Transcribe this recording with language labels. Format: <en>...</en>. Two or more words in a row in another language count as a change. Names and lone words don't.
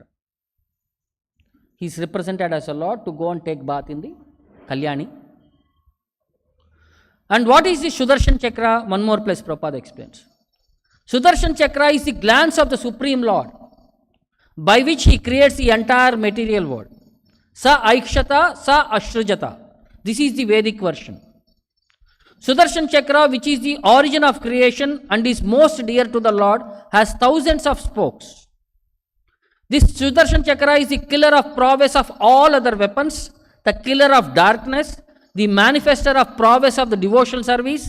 <en>He is represented as a Lord to go and take bath in the Kalyani. And what is the Sudarshan chakra? One more place Prabhupada explains. Sudarshan chakra is the glance of the Supreme Lord, by which he creates the entire material world.</en> <sa>Sa aikshata, sa ashrujata.</sa> <en>This is the Vedic version. Sudarshan chakra, which is the origin of creation and is most dear to the Lord, has thousands of spokes. This Sudarshan chakra is the killer of prowess of all other weapons, the killer of darkness, the manifester of prowess of the devotional service.</en>